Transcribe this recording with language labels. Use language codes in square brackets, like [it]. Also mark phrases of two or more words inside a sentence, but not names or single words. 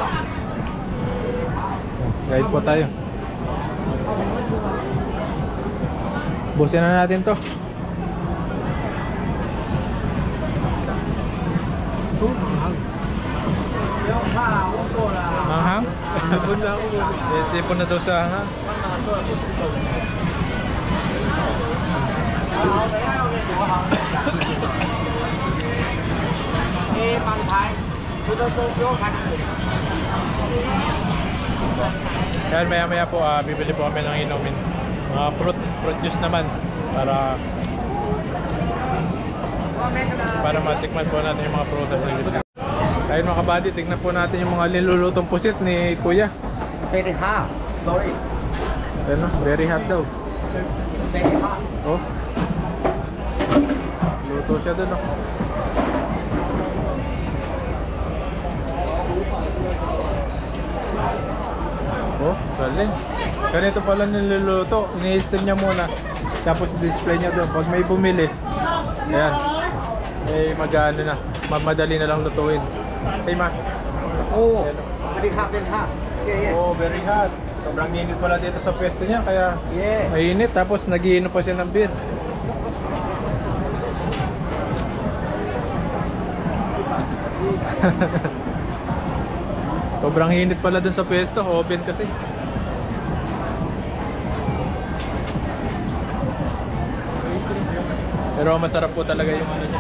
[tl] Guide po tayo. Busin na natin to. Hanghang? Sipon na daw sa hanghang. [zh] 帮拍，这都不用拍。 [tl] Kaya maya maya po bibili po kami ng inumin. Mga [en] fruit juice [tl] naman para matikman po natin yung mga prutas na bibili. Ayun mga kabady, tignan po natin yung mga nilulutong pusit ni Kuya. [en] It's very hot. Sorry. [tl] Ano, [en] very hot [tl] daw. [en] It's very hot. [tl] Oh. Luto siya dun oh. Oh, galing. Ganito pala niluluto. Ini-steam niya muna. Tapos display niya doon. Pag may bumili, ayan. Eh, mag-ano na. Madali na lang lutuin. Hey, ma. [en] Oh, very hot, very hot. Yeah, yeah. Oh, very hot. [tl] Sobrang init pala dito sa pwesto niya. Kaya Yeah. mainit. Tapos nag-iinom pa siya ng beer. Sobrang init pala dun sa pwesto, open kasi. Pero masarap po talaga yung ano niya.